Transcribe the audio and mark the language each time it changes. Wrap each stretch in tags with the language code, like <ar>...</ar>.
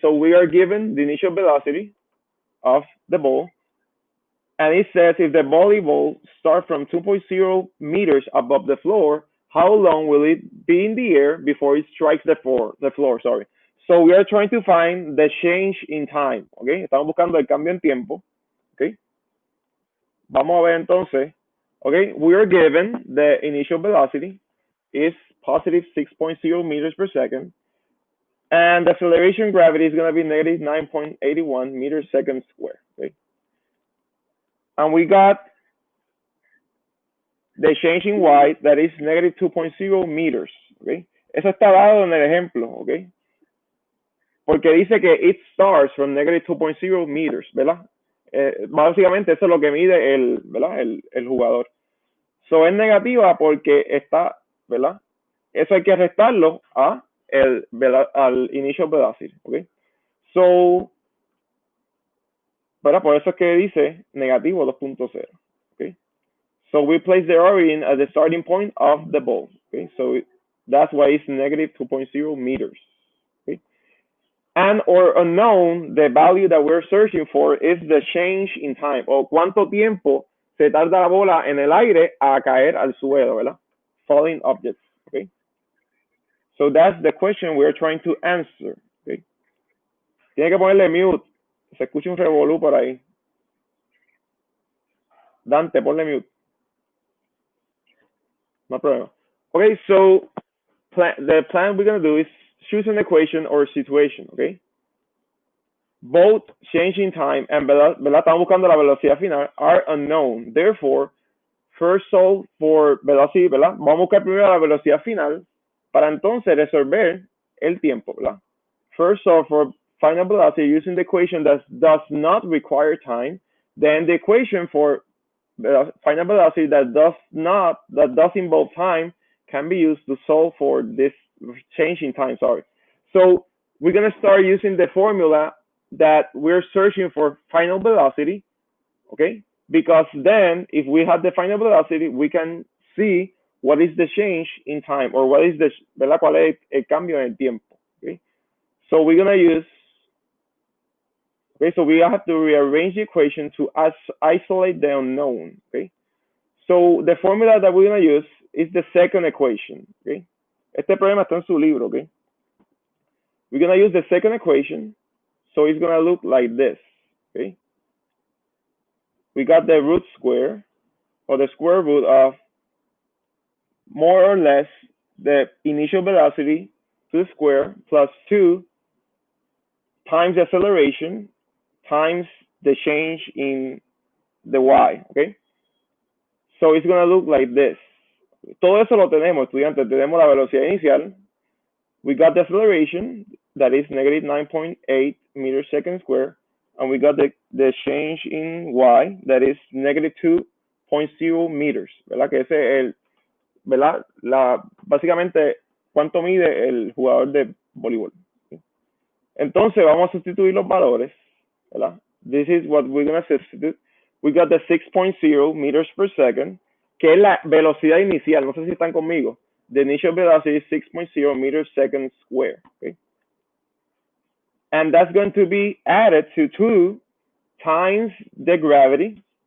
<en>So we are given the initial velocity of the ball. And it says if the volleyball starts from 2.0 meters above the floor, how long will it be in the air before it strikes the floor, sorry. So we are trying to find the change in time, okay?</en> <es>Estamos buscando el cambio en tiempo, okay? Vamos a ver entonces, okay?</es> <en>We are given the initial velocity is positive 6.0 meters per second, and the acceleration gravity is going to be negative 9.81 meters second square, okay? And we got the change in y, that is negative 2.0 meters, okay?</en> <es>Eso está dado en el ejemplo, okay? Porque dice que</es> <en>it starts from negative 2.0 meters,</en> <es>¿verdad? Básicamente eso es lo que mide ¿verdad? El jugador. So es negativa porque está, ¿verdad? Eso hay que restarlo a ¿verdad?</es> <en>Al initial velocity, okay? So, ¿verdad?</en> <es>Por eso es que dice negativo 2.0,</es> <en>okay? So we place the origin at the starting point of the ball. Okay, so that's why it's negative 2.0 meters. Okay, and or unknown, the value that we're searching for is the change in time,</en> <es>o cuánto tiempo se tarda la bola en el aire a caer al suelo,</es> <en>¿verdad? Falling objects. Okay, so that's the question we're trying to answer.</en> <es>Okay, tiene que ponerle mute. Se escucha un revolú por ahí. Dante, ponle mute.</es> <en>No problem. Okay, so the plan we're going to do is choose an equation or situation, okay? Both change in time and ¿verdad?</en> <es>Estamos buscando la velocidad final</es> <en>are unknown. Therefore, first solve for velocity, ¿verdad?</en> <es>Vamos a buscar primero la velocidad final para entonces resolver el tiempo, ¿verdad?</es> <en>First solve for final velocity using the equation that does not require time. Then the equation for final velocity that does involve time can be used to solve for this change in time, sorry. So we're going to start using the formula that we're searching for final velocity, okay? Because then if we have the final velocity, we can see what is the change in time or what is the, ¿verdad?</en> <es>¿Cuál es el cambio en el tiempo, okay?</es> <en>So we're going to use, okay, so we have to rearrange the equation to isolate the unknown, okay? So the formula that we're going to use is the second equation, okay?</en> <es>Este problema está en su libro,</es> <en>okay? We're going to use the second equation, so it's going to look like this, okay? We got the root square, or the square root of more or less the initial velocity to the square plus 2 times the acceleration times the change in the y, okay? So it's going to look like this.</en> <es>Todo eso lo tenemos, estudiantes. Tenemos la velocidad inicial.</es> <en>We got the acceleration, that is negative 9.8 meters second square. And we got the change in y, that is negative 2.0 meters.</en> <es>¿Verdad? Que ese es el, ¿verdad? Básicamente, cuánto mide el jugador de voleibol. Entonces, vamos a sustituir los valores. ¿Verdad?</es> <en>This is what we're going to substitute. We got the 6.0 meters per second,</en> <es>que es la velocidad inicial. No sé si están conmigo.</es> <en>The initial velocity is 6.0 meters second square. Okay? And that's going to be added to 2 times the gravity.</en>